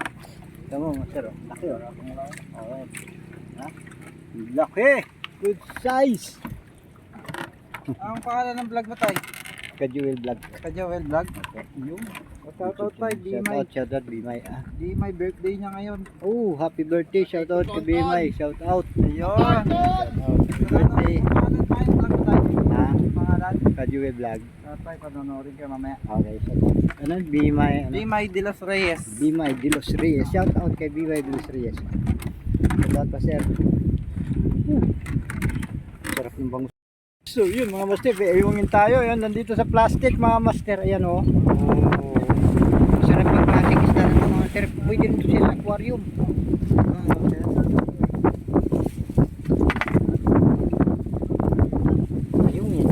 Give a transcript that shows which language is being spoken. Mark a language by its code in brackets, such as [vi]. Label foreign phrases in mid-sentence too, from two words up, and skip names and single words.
[tl] Ito mo master o. Laki o. Alright. Ha? [en] Laki. Good size. [tl] Ang pangalan ng vlog mo tayo? Kajuel vlog. Kajawel vlog? Yung. Shoutout tayo, [en] Shout out Bimay. Ah. [tl] Di may birthday niya ngayon. [en] Oh, happy birthday. Shout out to Bimay. Shout out. [tl] Ayun. [en] Happy birthday. [tl] Pangalan tayo, vlog mo tayo. Ha? Pangalan? Kajuel vlog. Shoutout tayo, panonorin ka mamaya. [en] Okay, shout out. Ano? Bimay. Ano? [tl] Di may de los Reyes. Bimay de los Reyes. [en] Shout out [tl] kay Bimay de los Reyes. [en] Shout out pa sir. [tl] Sarap ng bangus. So yun mga master, iiwangin tayo. Yan, nandito sa plastic mga master. Ayan o. Oh. Sarap yung plastic isda na ito mga master. Pwede rin ito sila aquarium. Ayun yan.